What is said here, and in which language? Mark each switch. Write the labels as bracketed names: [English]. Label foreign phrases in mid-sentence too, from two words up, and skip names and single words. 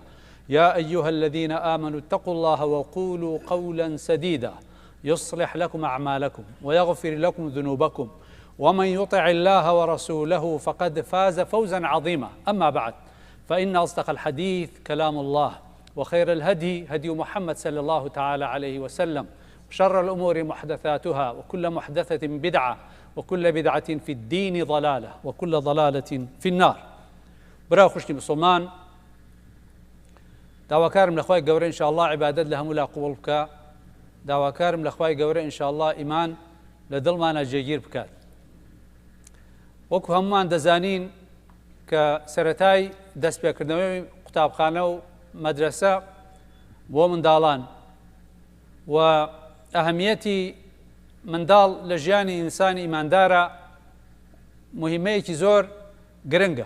[Arabic] يا أيها الذين آمنوا اتقوا الله وقولوا قولا سديدا يصلح لكم أعمالكم ويغفر لكم ذنوبكم ومن يطع الله ورسوله فقد فاز فوزا عظيما. أما بعد، فإن أصدق الحديث كلام الله وخير الهدي هدي محمد صلى الله تعالى عليه وسلم وشر الأمور محدثاتها وكل محدثة بدعة وكل بدعة في الدين ضلالة وكل ضلالة في النار. [Central Kurdish] برا خوشني مسلمان داواکارم لە خوای گەورە ئینشاءالله عیبادەت لە هەموو لا قوڵ بکە داواکارم لە خوای گەورە ئینشاءالله ئیمان لە دڵمانە جێگیر بکات. وەکو هەمومان دەزانین کە سەرەتای دەستپێکردنەوەی قوتابخانە و مەدرسە بۆ منداڵان و ئەهەمیەتی منداڵ لە ژیانی ئینسانی ئیماندارە مهمەیەکی زۆر گرنگە.